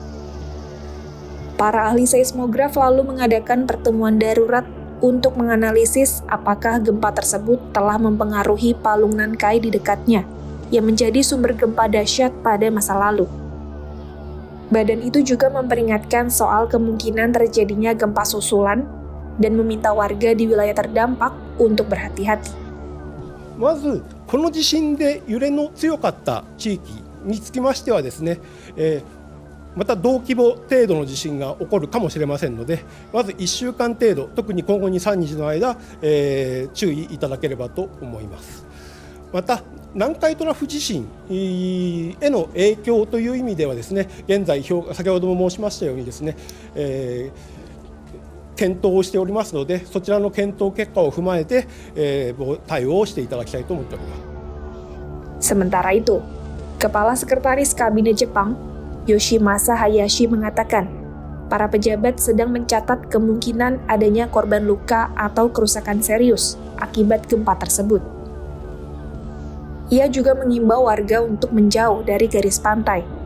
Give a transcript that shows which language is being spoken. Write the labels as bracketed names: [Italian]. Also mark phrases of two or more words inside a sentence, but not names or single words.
[Indonesian] Para ahli seismograf lalu mengadakan pertemuan darurat untuk menganalisis apakah gempa tersebut telah mempengaruhi palung Nankai di dekatnya, yang menjadi sumber gempa dahsyat pada masa lalu. Badan itu juga memperingatkan soal kemungkinan terjadinya gempa susulan dan meminta warga di wilayah terdampak untuk berhati-hati. [Japanese] まずこの地震で揺れの強かった地域につきましてはですね、また同規模程度の地震が起こるかもしれませんので、まず1週間程度、特に今後 2,3 日の間、注意いただければと思います。また南海トラフ地震への影響という意味ではですね、現在先ほども申しましたようにですね、検討をしておりますので、そちらの検討結果を踏まえて、対応をしていただきたいと思っております。 [Indonesian] Sementara itu, Kepala Sekretaris Kabinet Jepang, Yoshimasa Hayashi mengatakan, para pejabat sedang mencatat kemungkinan adanya korban luka atau kerusakan serius akibat gempa tersebut. Ia juga mengimbau warga untuk menjauh dari garis pantai.